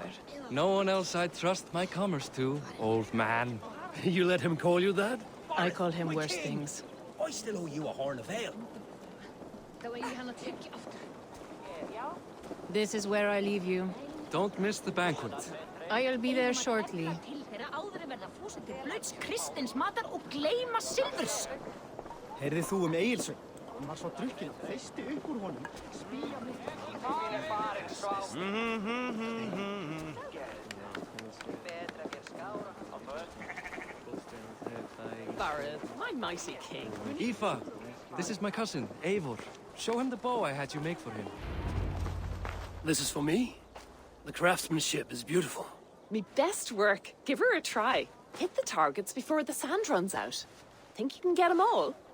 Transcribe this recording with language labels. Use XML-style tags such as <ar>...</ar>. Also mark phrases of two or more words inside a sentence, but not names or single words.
<en>No one else I'd trust my commerce to, old man. You let him call you that? I call him worse things. I still owe you a horn of ale. This is where I leave you. Don't miss the banquet. I'll be there shortly.</en> <is>Heyrðir þú Egilsson? Hann var svo drukkinn, feisti upp úr honum.</is> <en>Barith, my mighty king. Aoife, this is my cousin, Eivor. Show him the bow I had you make for him. This is for me? The craftsmanship is beautiful. Me best work. Give her a try. Hit the targets before the sand runs out. Think you can get them all?</en>